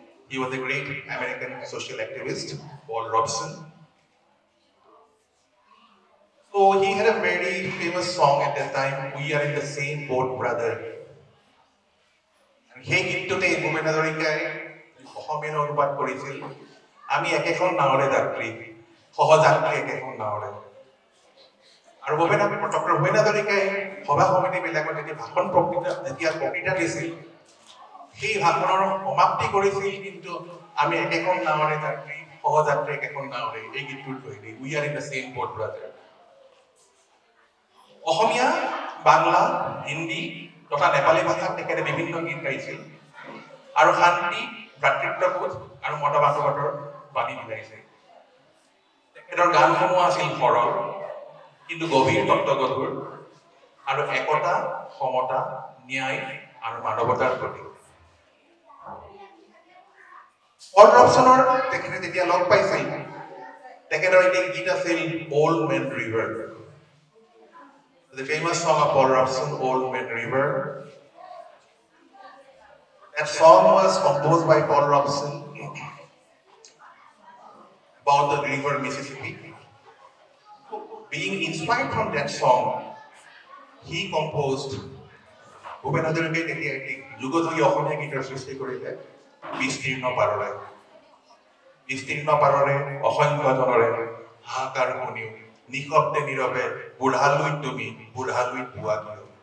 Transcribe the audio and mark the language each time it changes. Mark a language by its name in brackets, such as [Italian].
[English] He was a great American social activist, Paul Robeson. So he had a very famous song at that time, "We Are in the Same Boat, Brother." [Assamese] And সেই গীতটোতে ভূপেন হাজৰিকাই অসমীয়া অনুবাদ কৰিছিল, আমি একেখন নাৱৰে যাত্ৰী, সহযাত্ৰী একেখন নাৱৰে। আৰু ডক্টৰ ভূপেন হাজৰিকাই সভা সমিতিবিলাকত যেতিয়া বক্তৃতা দিছিল, সেই ভাষণৰ সমাপ্তি কৰিছিল কিন্তু আমি একেখন নাৱৰে যাত্ৰী, সহযাত্ৰী একেখন নাৱৰে, এই গীতটোৰ সৈতে [English] "We Are in the Same Boat, Brother." [Assamese] অসমীয়া, বাংলা, হিন্দী তথা নেপালী ভাষাত তেখেতে বিভিন্ন গীত গাইছিল আৰু শান্তি, ভাতৃত্ববোধ আৰু মতবাদৰ বাণী বিলাইছিল। তেখেতৰ গানসমূহ আছিল সৰল কিন্তু গভীৰ তত্ত্বগধুৰ আৰু একতা, সমতা, ন্যায় আৰু মানৱতাৰ প্ৰতীক। পল ৰবচনৰ তেখেতে যেতিয়া লগ পাইছিল, তেখেতৰ এটি গীত আছিল [English] "Old Man River." The famous song of Paul Robeson, "Old Man River." That song was composed by Paul Robeson about the river Mississippi. Being inspired from that song, he composed [Assamese] Bhupen হাজৰিকাই তেতিয়া এটি যুগজয়ী অসমীয়া গীতৰ সৃষ্টি কৰিলে, "বিস্তীৰ্ণ পাৰৰে"। বিস্তীৰ্ণ পাৰৰে অসংখ্য জনৰে হাহাকাৰ শুনিও নিশব্দে নীৰৱে বুঢ়ালৈ তুমি বুঢ়ালৈ পোৱা কিয়।